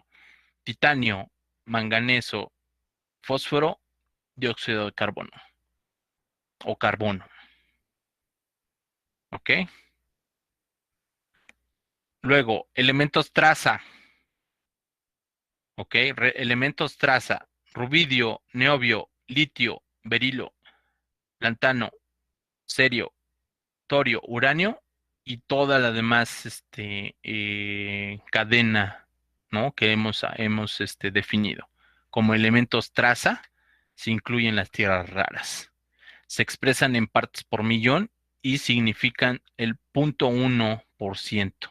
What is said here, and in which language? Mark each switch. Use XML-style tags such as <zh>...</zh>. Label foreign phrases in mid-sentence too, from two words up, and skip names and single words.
<es>Titanio, manganeso, fósforo, dióxido de carbono o carbono. ¿Ok? Luego, elementos traza. ¿Ok? Elementos traza: rubidio, niobio, litio, berilo, lantano, cerio, torio, uranio y toda la demás cadena, ¿no? Que hemos definido. Como elementos traza, se incluyen las tierras raras. Se expresan en partes por millón y significan el 0.1%.</es>